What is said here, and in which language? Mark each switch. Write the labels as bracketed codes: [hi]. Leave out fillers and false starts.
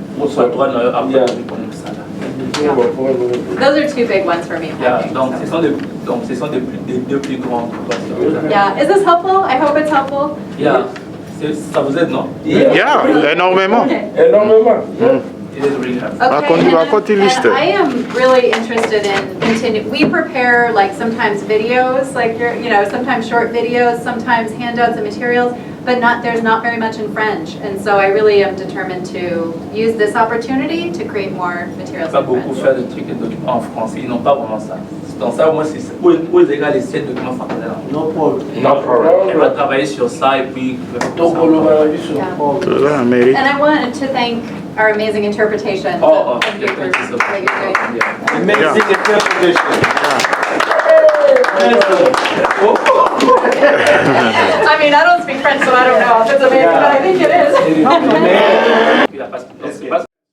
[en] Those are two big ones for me. [fr] Yeah, donc ce sont des deux plus grands. [en] Yeah, is this helpful? I hope it's helpful. [fr] Yeah, ça vous aide, non? Yeah, énormément. Énormément. [en] It is really helpful. Okay, and I am really interested in continue. We prepare like sometimes videos, like sometimes short videos, sometimes handouts and materials, but there's not very much in French, and so I really am determined to use this opportunity to create more materials [fr] Pas [en] in [fr] beaucoup [en] French. [fr] faire des trucs et documents en français, ils n'ont pas vraiment ça. Donc ça, moi, c'est pour les gars, les 7 documents français. [en] No problem. [fr] Elle va travailler sur ça et puis. [en] And I wanted to thank our amazing interpretation. Oh, Thank you for yeah, what you're doing. Amazing interpretation. I mean, I don't speak French, so I don't know if it's amazing, but I think it is.